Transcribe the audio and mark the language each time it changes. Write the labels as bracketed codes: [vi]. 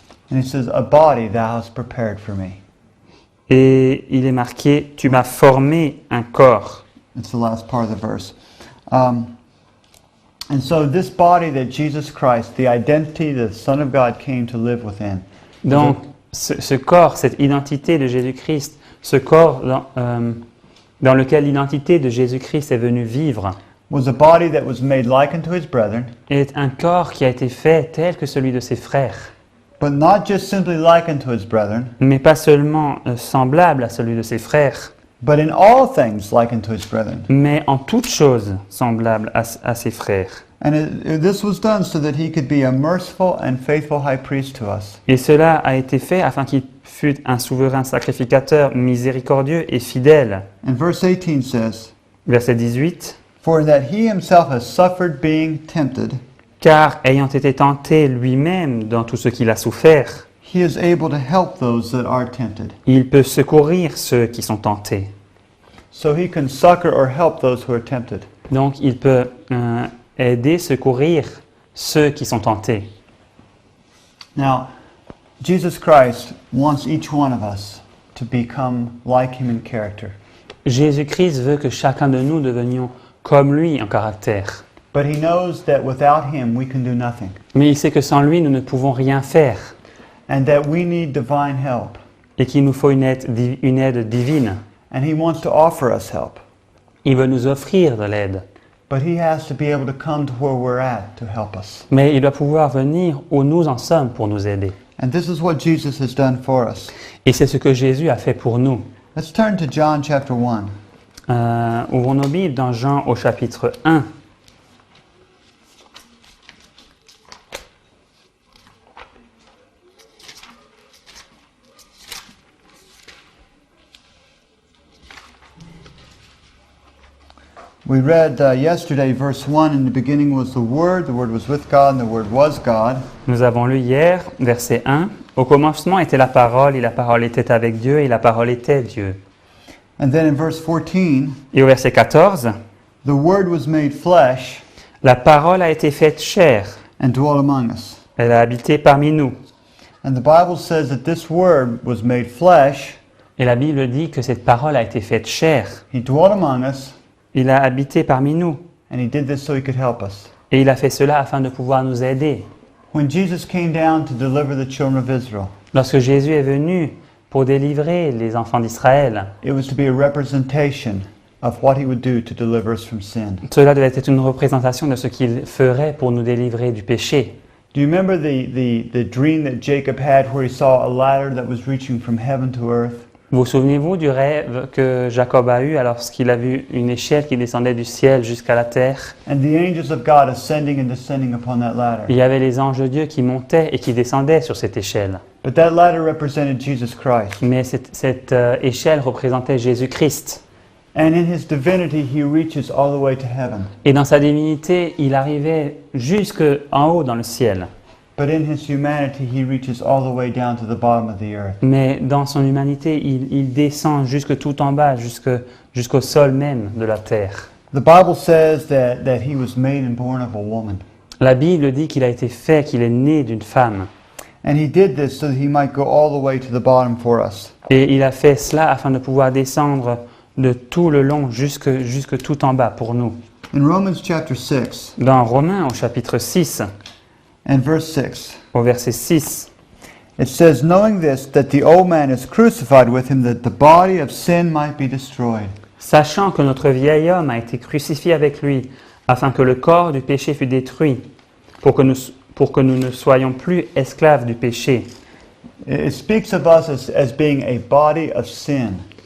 [en] and it says, "A body thou hast prepared for me." [fr] et il est marqué « Tu m'as formé un corps ». [en] It's the last part of the verse. And so this body that Jesus Christ, the identity, the Son of God, came to live within. [fr] Donc ce corps, cette identité de Jésus-Christ, ce corps dans lequel l'identité de Jésus-Christ est venue vivre, [en] was a body that was made like unto his brethren, [fr] est un corps qui a été fait tel que celui de ses frères, [en] but not just simply like unto his brethren, [fr] mais pas seulement semblable à celui de ses frères, [en] but in all things like unto his brethren. [fr] mais en toutes choses semblable à ses frères. [en] And this was done so that he could be a merciful and faithful high priest to us. [fr] Et cela a été fait afin qu'il fût un souverain sacrificateur miséricordieux et fidèle. [en] And verse 18 says, [fr] Verset 18. [en] For that he himself has suffered being tempted, [fr] Car ayant été tenté lui-même dans tout ce qu'il a souffert, [en] he is able to help those that are tempted. [fr] il peut secourir ceux qui sont tentés. [en] So he can succor or help those who are tempted. [fr] Donc il peut aider, secourir ceux qui sont tentés. [en] Now, Jesus Christ wants each one of us to become like him in character. [fr] Jésus-Christ veut que chacun de nous devenions comme lui en caractère. [en] But he knows that without him we can do nothing. [fr] Mais il sait que sans lui, nous ne pouvons rien faire [en] And that we need divine help. [fr] et qu'il nous faut une aide divine. [en] And he wants to offer us help. [fr] Il veut nous offrir de l'aide. [en] But he has to be able to come to where we're at to help us. [fr] Mais il doit pouvoir venir où nous en sommes pour nous aider. [en] And this is what Jesus has done for us. [fr] Et c'est ce que Jésus a fait pour nous. [en] Let's turn to John chapter 1. [fr] Ouvrons nos Bibles dans Jean au chapitre 1. [en] We read yesterday verse 1, in the beginning was the Word was with God, and the Word was God. [fr] Nous avons lu hier, verset 1. Au commencement était la parole, et la parole était avec Dieu, et la parole était Dieu. [en] And then in verse 14, [fr] Et au verset 14, [en] the Word was made flesh [fr] la parole a été faite chair. [en] and dwelt among us. [fr] Elle a habité parmi nous. [en] And the Bible says that this Word was made flesh, [fr] Et la Bible dit que cette parole a été faite chair. [en] He dwelt among us, [fr] Il a habité parmi nous. [en] and He did this so He could help us. [fr] Et il a fait cela afin de pouvoir nous aider. [en] When Jesus came down to deliver the children of Israel, [fr] Lorsque Jésus est venu pour délivrer les enfants d'Israël, [en] it was to be a representation of what He would do to deliver us from sin. [fr] cela devait être une représentation de ce qu'il ferait pour nous délivrer du péché. [en] Do you remember the dream that Jacob had where he saw a ladder that was reaching from heaven to earth? [fr] Vous souvenez-vous du rêve que Jacob a eu lorsqu'il a vu une échelle qui descendait du ciel jusqu'à la terre? [en] And the angels of God ascending and descending upon that ladder. [fr] Il y avait les anges de Dieu qui montaient et qui descendaient sur cette échelle. [en] But that ladder represented Jesus Christ. [fr] Mais cette échelle représentait Jésus-Christ. [en] And in His divinity, He reaches all the way to heaven. [fr] Et dans sa divinité, il arrivait jusque en haut dans le ciel. [en] But in His humanity, He reaches all the way down to the bottom of the earth. [fr] Mais dans son humanité, il descend jusque tout en bas, jusqu'au sol même de la terre. [en] The Bible says that He was made and born of a woman. [fr] La Bible dit qu'il a été fait, qu'il est né d'une femme. [en] And He did this so that He might go all the way to the bottom for us. [fr] Et il a fait cela afin de pouvoir descendre de tout le long jusque tout en bas pour nous. [en] In Romans chapter 6 [fr] Dans Romains au chapitre 6, [en] and verse 6, [fr] au verset 6, [en] it says, knowing this, that the old man is crucified with Him, that the body of sin might be destroyed. [fr] sachant que notre vieil homme a été crucifié avec lui, afin que le corps du péché fût détruit, pour que nous ne soyons plus esclaves du péché. [en] It speaks of us as being a body of sin.